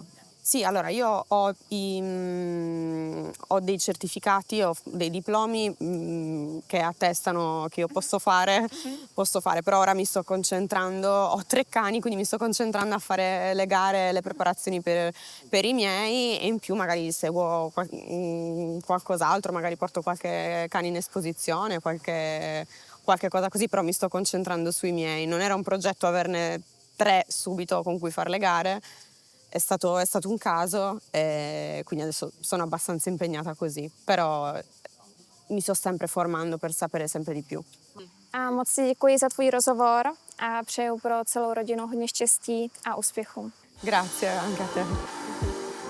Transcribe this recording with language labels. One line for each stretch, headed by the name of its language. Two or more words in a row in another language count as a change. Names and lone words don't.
Italian: Sì, allora io ho dei certificati, ho dei diplomi che attestano che io posso fare, però ora mi sto concentrando, ho 3 cani, quindi mi sto concentrando a fare le gare, le preparazioni per i miei e in più magari seguo qualcos'altro, magari porto qualche cane in esposizione, qualche cosa così, però mi sto concentrando sui miei. Non era un progetto averne 3 subito con cui fare le gare. È stato un caso e quindi adesso sono abbastanza impegnata così, però mi sto sempre formando per sapere sempre di più.
Czech: A moc ti děkuji za tvůj rozhovor a přeju pro celou rodinu hodně štěstí a úspěchů.
Italian: Grazie anche a te.